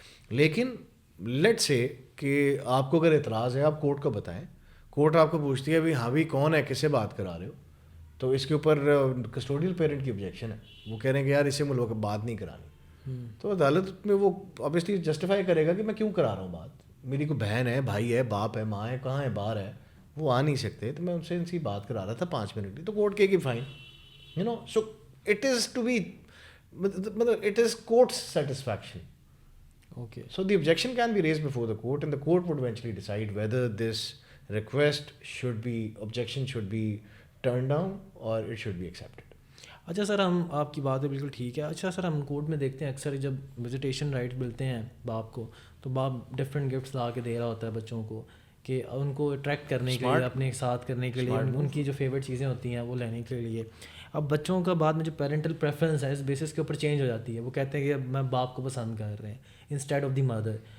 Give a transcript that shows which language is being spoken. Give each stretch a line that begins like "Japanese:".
Urdu: لیکن لیٹ سے کہ آپ کو اگر اعتراض ہے آپ کورٹ کو بتائیں, کورٹ آپ کو پوچھتی ہے ہاں بھی کون ہے, کس سے بات کرا رہے ہو, تو اس کے اوپر کسٹوڈیل پیرنٹ کی آبجیکشن ہے, وہ کہہ رہے ہیں کہ یار اس سے ملک بات نہیں کرانی, تو عدالت میں وہ آبویسلی جسٹیفائی کرے گا کہ میں کیوں کرا رہا ہوں بات, میری کوئی بہن ہے, بھائی ہے, باپ ہے, ماں ہے, کہاں ہے, باہر ہے, وہ آ نہیں سکتے, تو میں ان سے ان کی بات کرا رہا تھا 5 منٹ کی. تو کورٹ کہے گی
English: Fine, you know. So it is to be
Urdu: مطلب
English: It is court satisfaction. Okay. So the objection can be raised before the court and the court would eventually decide whether this request objection should be turned down or it should be accepted.
Urdu: اچھا سر, ہم آپ کی بات ہے بالکل ٹھیک ہے. اچھا سر, ہم کورٹ میں دیکھتے ہیں اکثر جب وزیٹیشن رائٹ ملتے ہیں باپ کو, تو باپ ڈفرینٹ گفٹس لا کے دے رہا ہوتا ہے بچوں کو کہ ان کو اٹریکٹ کرنے کے لیے, اپنے ساتھ کرنے کے لیے, ان کی جو فیوریٹ چیزیں ہوتی ہیں وہ لینے کے لیے. اب بچوں کا بعد میں جو پیرنٹل پریفرنس ہے اس بیسس کے اوپر چینج ہو جاتی ہے, وہ کہتے ہیں کہ اب میں باپ کو پسند کر رہے ہیں
English: Instead of the mother.